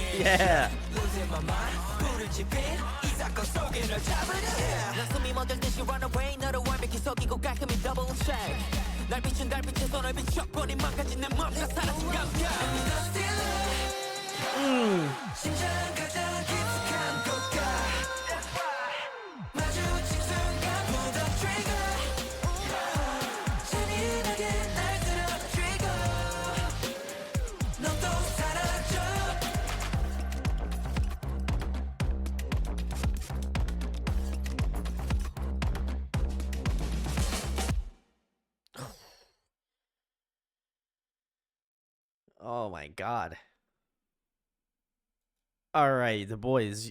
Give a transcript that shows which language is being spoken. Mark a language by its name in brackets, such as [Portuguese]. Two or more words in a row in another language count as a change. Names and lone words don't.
[English] Yeah. Losing my mind [Korean] 불을 지핀 이 사건 속에 널 잡으려 해 난 숨이 멎을 듯이 [English] run away [Korean] 너를 완벽히 속이고 깔끔히 [English] double check [Korean] 날 비춘 달빛에 손을 비춰버린 망가진 내 맘과 사라진 감각 심장 가장 깊숙한 곳과 마주친 순간 [English] pull the trigger [Korean] 잔인하게 날 쓰러뜨리고 넌 또 사라져 [English] Oh my god. All right, the boys.